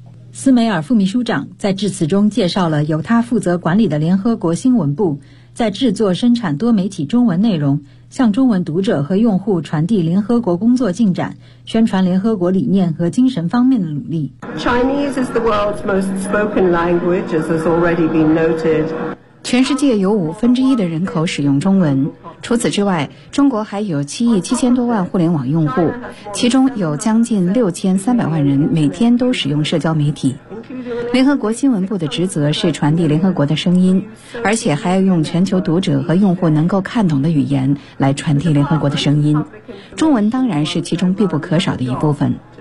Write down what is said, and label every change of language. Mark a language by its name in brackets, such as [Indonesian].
[Chinese] 斯梅尔副秘书长在致辞中介绍了由他负责管理的联合国新闻部在制作生产多媒体中文内容，向中文读者和用户传递联合国工作进展、宣传联合国理念和精神方面的努力。 [English] Chinese is the world's most spoken language, as has already been noted. [Chinese] 全世界有1/5的人口使用中文。除此之外，中国还有7亿7000多万互联网用户，其中有将近6300万人每天都使用社交媒体。联合国新闻部的职责是传递联合国的声音，而且还要用全球读者和用户能够看懂的语言来传递联合国的声音，中文当然是其中必不可少的一部分。